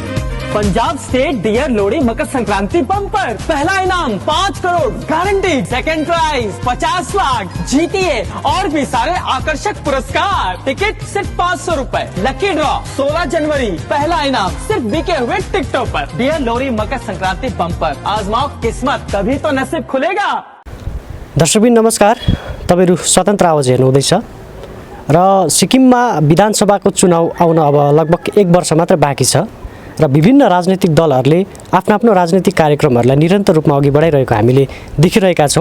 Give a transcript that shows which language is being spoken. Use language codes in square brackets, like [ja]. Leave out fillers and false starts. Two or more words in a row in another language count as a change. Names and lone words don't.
[hi] पंजाब स्टेट डियर लोहड़ी मकर संक्रांति बम्पर, पहला इनाम 5 करोड़ गारंटी, [en] second prize [hi] 50 लाख, जीतीए और भी सारे आकर्षक पुरस्कार। टिकट सिर्फ 500 रुपए। [en] lucky draw [hi] 16 जनवरी, पहला इनाम सिर्फ बिके हुए टिकटों पर। डियर लोहड़ी मकर संक्रांति बम्पर, आजमाओ किस्मत, तभी तो नसीब खुलेगा। [ne] दर्शकबिन नमस्कार, तपाईहरु स्वतन्त्र आवाज हेर्नुहुँदैछ र सिक्किममा विधानसभाको चुनाव आउन अब लगभग 1 वर्ष मात्र बाँकी छ र विभिन्न राजनीतिक दलहरूले आफ्नो राजनीतिक कार्यक्रमहरूलाई निरन्तर रूपमा अघि बढाइरहेको हामीले देखिरहेका छौँ।